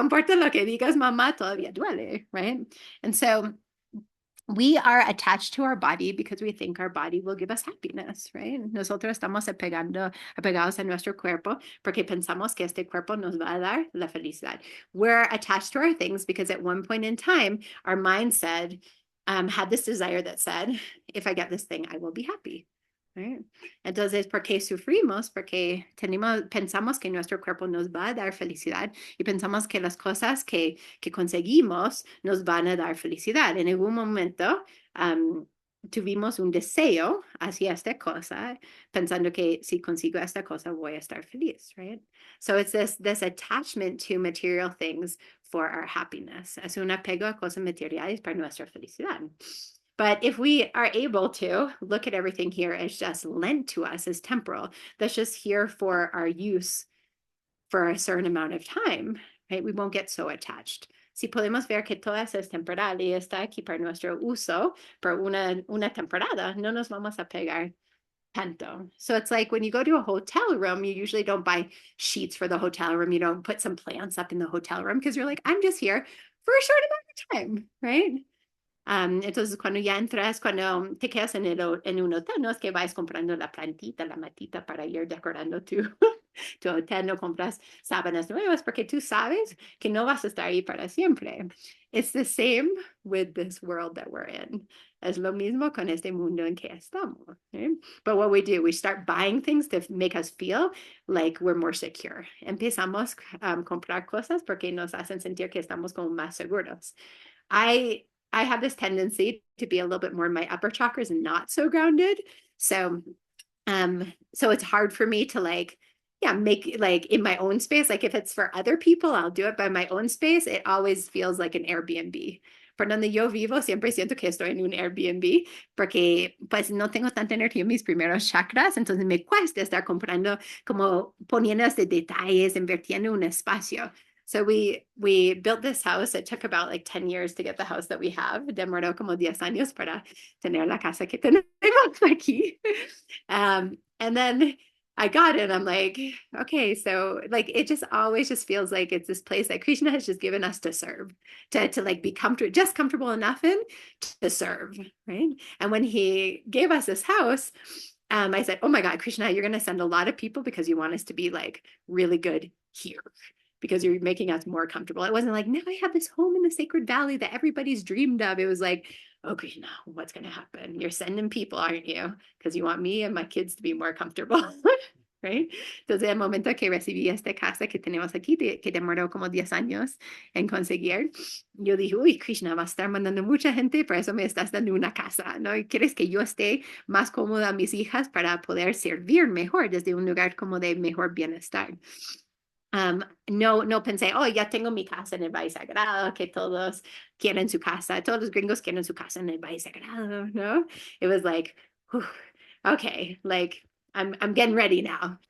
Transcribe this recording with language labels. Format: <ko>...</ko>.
<es>No importa lo que digas, mamá, todavía duele, right?</es> <en>And so we are attached to our body because we think our body will give us happiness, right?</en> <es>Nosotros estamos apegados a nuestro cuerpo porque pensamos que este cuerpo nos va a dar la felicidad.</es> <en>We're attached to our things because at one point in time, our mind said, had this desire that said, if I get this thing, I will be happy. Right?</en> <es>Entonces, ¿por qué sufrimos? Porque pensamos que nuestro cuerpo nos va a dar felicidad y pensamos que las cosas que conseguimos nos van a dar felicidad. En algún momento tuvimos un deseo hacia esta cosa, pensando que si consigo esta cosa voy a estar feliz, right?</es> <en>So it's this attachment to material things for our happiness.</en> <es>Es un apego a cosas materiales para nuestra felicidad.</es> <en>But if we are able to look at everything here as just lent to us as temporal, that's just here for our use for a certain amount of time, right? We won't get so attached.</en> <es>Si podemos ver que todo eso es temporal y está aquí para nuestro uso por una temporada, no nos vamos a pegar tanto.</es> <en>So it's like when you go to a hotel room, you usually don't buy sheets for the hotel room. You don't put some plants up in the hotel room because you're like, I'm just here for a short amount of time, right?</en> <es>Entonces, cuando ya entras, cuando te quedas en un hotel, no es que vayas comprando la plantita, la matita para ir decorando tu hotel, no compras sábanas nuevas porque tú sabes que no vas a estar ahí para siempre.</es> <en>It's the same with this world that we're in.</en> <es>Es lo mismo con este mundo en que estamos.</es> <en>Right? But what we do, we start buying things to make us feel like we're more secure.</en> <es>Empezamos a comprar cosas porque nos hacen sentir que estamos como más seguros.</es> <en>I have this tendency to be a little bit more in my upper chakras and not so grounded. So it's hard for me to make like in my own space. Like if it's for other people, I'll do it, but in my own space, it always feels like an Airbnb.</en> <es>Por donde yo vivo, siempre siento que estoy en un Airbnb porque pues no tengo tanta energía en mis primeros chakras, entonces me cuesta estar comprando, como poniendo este detalles, invirtiendo un espacio.</es> <en>So we built this house. It took about like 10 years to get the house that we have.</en> <es>Demoró como 10 años para tener la casa que tenemos aquí.</es> <en>And then I got it. I'm like, okay, so like it just always just feels like it's this place that Krishna has just given us to serve, to like be comfortable, just comfortable enough in to serve, right? And when he gave us this house, I said, oh my God, Krishna, you're going to send a lot of people because you want us to be like really good here because you're making us more comfortable. It wasn't like, now I have this home in the Sacred Valley that everybody's dreamed of. It was like, okay, now what's going to happen? You're sending people, aren't you? Because you want me and my kids to be more comfortable. Right?</en> <es>Entonces, el momento que recibí esta casa que tenemos aquí, que demoró como 10 años en conseguir, yo dije, uy, Krishna, va a estar mandando mucha gente, por eso me estás dando una casa, ¿no? Y quieres que yo esté más cómoda a mis hijas para poder servir mejor desde un lugar como de mejor bienestar. No pensé, oh, ya tengo mi casa en el Valle Sagrado, que todos quieren su casa, todos los gringos quieren su casa en el Valle Sagrado, ¿no?</es> <en>It was like, whew, okay, like, I'm getting ready now.</en>